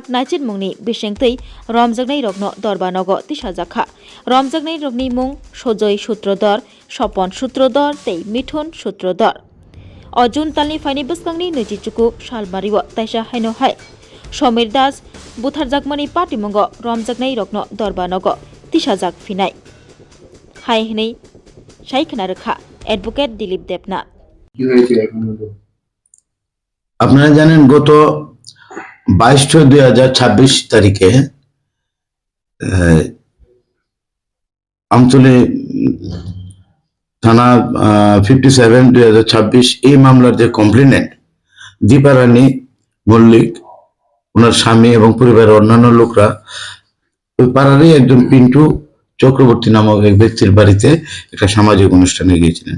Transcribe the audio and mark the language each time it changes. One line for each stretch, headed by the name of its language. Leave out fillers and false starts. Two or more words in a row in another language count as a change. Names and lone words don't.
Kok Borok: Nachit Mungni Bisingtei Romjagnai Rokno Dorbanogo Tisha Jakha Romjagnai Rokni Mung Sojoy Sutrodor Sopon Sutrodor Tei Mithun Sutrodor Ojun Talni Faini Buskangni Nujichuku Shalbariwa Taisha Haino Hai Shomir Das Butharjakmani Party Mungo Romjagnai Rokno Dorbanogo Tishajak Finai Hai Hinai Shaikhna Rekha Advocate Dilip Debnath
Bangla: আপনারা জানেন গত 22/6/2026 তারিখে আমতলী থানা 57/2026 এই মামলার যে কমপ্লেনেন্ট দীপা রানী মল্লিক ওনার স্বামী এবং পরিবারের অন্যান্য লোকরা ওই পাড়ারই একজন পিন্টু চক্রবর্তী নামক এক ব্যক্তির বাড়িতে একটা সামাজিক অনুষ্ঠানে গিয়েছিলেন।